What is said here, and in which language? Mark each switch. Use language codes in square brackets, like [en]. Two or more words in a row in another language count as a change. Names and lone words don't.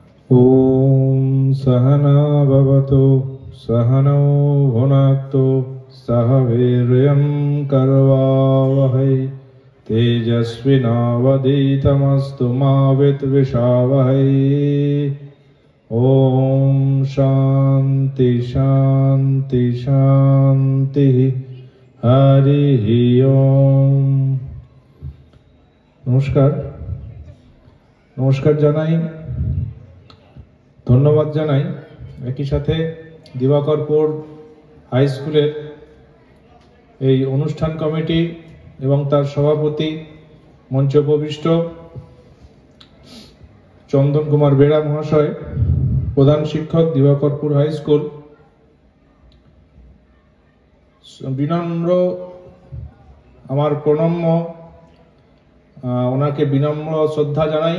[sa] ॐ सहना भवतु सहनौ भुनक्तु सह वीर्यं करवावहै तेजस्विनावधीतमस्तु मा विद्विषावहै। ॐ शान्ति शान्ति शान्तिः। हरिः ओम। [bn] नमस्कार জানাই, ধন্যবাদ জানাই। একই সাথে দিবাকরপুর হাই স্কুলের এই অনুষ্ঠান কমিটি এবং তার সভাপতি মঞ্চ উপবিষ্ট চন্দন কুমার বেরা মহাশয়, প্রধান শিক্ষক দিবাকরপুর হাই স্কুল, বিনম্র আমার প্রণম্য ওনাকে বিনম্র শ্রদ্ধা জানাই।